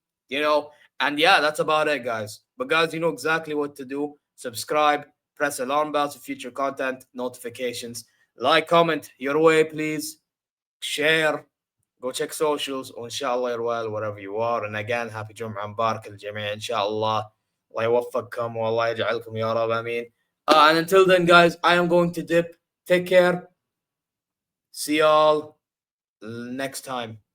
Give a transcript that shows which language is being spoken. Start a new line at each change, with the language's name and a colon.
English: you know and yeah, that's about it, guys. But guys, you know exactly what to do. Subscribe, press alarm bells for future content notifications, like, comment your way, please, share, go check socials, inshallah you're well wherever you are. And again, happy Jum'ah Mubarak al-Jami' inshallah.
Arabic: Allah يوفقكم والله يجعلكم يا رب امين.
English: And until then, guys, I am going to dip. Take care. See y'all next time.